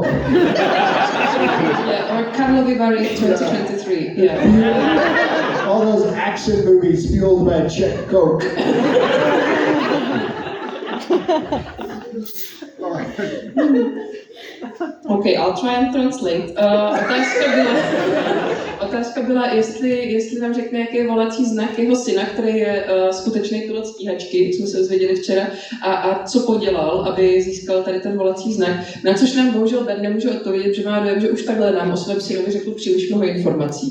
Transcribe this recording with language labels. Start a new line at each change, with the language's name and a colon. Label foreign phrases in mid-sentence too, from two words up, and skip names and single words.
English: Yeah, or Karlovy Vary 2023. Yeah. All those action movies fueled by Czech Coke. Okay, I'll try and translate.
Czech: Otázka byla, jestli nám řekne, jaký je volací znak jeho syna, který je skutečný pilot stíhačky, jak jsme se dozvěděli včera, a co podělal, aby získal tady ten volací znak. Na což nám bohužel Ben nemůže odpovědět, že má dojem, že už takhle nám o svém synovi řekl příliš mnoho informací.